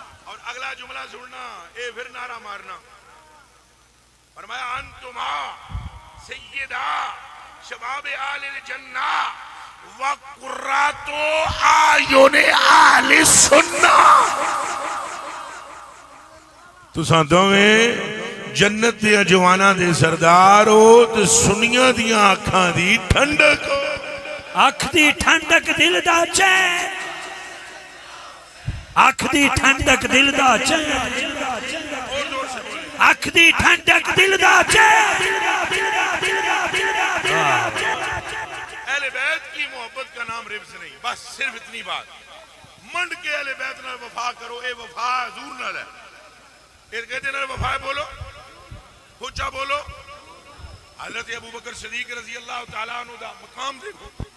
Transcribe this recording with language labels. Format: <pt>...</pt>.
<ur>اور اگلا جملہ سننا، اے پھر نعرہ مارنا. فرمایا</ur> <ar>انتم سیدہ شباب اہل الجنہ وقرۃ اعین اہل السنہ.</ar> <pa>تساں دوویں جنت دے جواناں دے سردار ہو تے سنیاں دیاں اکھاں دی ٹھنڈک ہو. اکھ دی ٹھنڈک دل دا چین، اکھ دی ٹھنڈک دل دا چین، اکھ دی ٹھنڈک دل دا چین.</pa> <ur>اہل بیت کی محبت کا نام ربز نہیں، بس صرف اتنی بات.</ur> <pa>منڈ کے اہل بیت نال وفا کرو، اے وفا حضور نال ہے.</pa> <ur>پھر کہتے ہیں وفا بولو، حجہ بولو.</ur> <pa>حضرت ابوبکر صدیق رضی اللہ تعالیٰ عنہ دا مقام دیکھو.</pa>